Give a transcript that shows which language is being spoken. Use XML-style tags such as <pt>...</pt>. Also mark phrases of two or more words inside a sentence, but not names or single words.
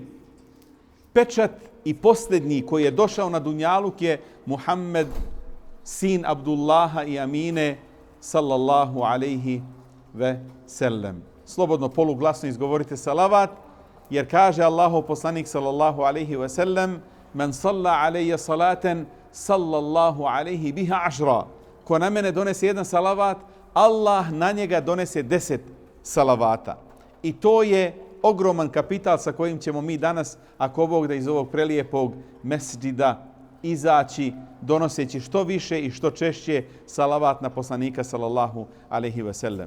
<bs>Pečat i posljednji koji je došao na dunjaluk je Muhammed, sin Abdullaha i Amine,</bs> <ar>صلى الله عليه وسلم.</ar> <bs>Slobodno poluglasno izgovorite salavat, jer kaže Allahov poslanik</bs> <ar>صلى الله عليه وسلم: "من صلى علي صلاة صلى الله عليه بها عشرا."</ar> <bs>Ko na mene donese jedan salavat, Allah na njega donese 10 salavata. I to je ogroman kapital sa kojim ćemo mi danas, ako Bog da, iz ovog prelijepog mesdžida izaći, donoseći što više i što češće salavat na poslanika</bs> <ar>صلى الله عليه وسلم.</ar>